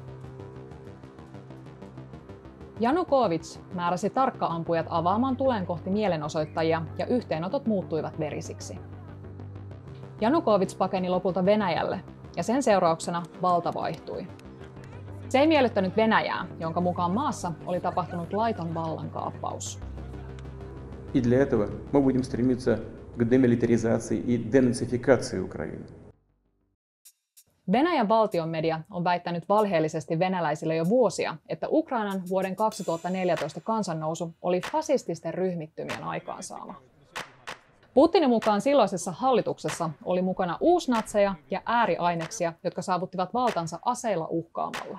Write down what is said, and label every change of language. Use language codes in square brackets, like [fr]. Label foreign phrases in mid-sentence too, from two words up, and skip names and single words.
[fi] Janukovyts määräsi tarkkaampujat avaamaan tulen kohti mielenosoittajia ja yhteenotot muuttuivat verisiksi. Janukovyts pakeni lopulta Venäjälle ja sen seurauksena valta vaihtui. Se ei miellyttänyt Venäjää, jonka mukaan maassa oli tapahtunut laiton vallankaappaus. [ru] И для этого мы будем стремиться к демилитаризации и денацификации Украины. [fi] Venäjän valtionmedia on väittänyt valheellisesti venäläisille jo vuosia, että Ukrainan vuoden 2014 kansannousu oli fasististen ryhmittymien aikaansaama. Putinin mukaan silloisessa hallituksessa oli mukana uusnatseja ja ääriaineksia, jotka saavuttivat valtansa aseilla uhkaamalla.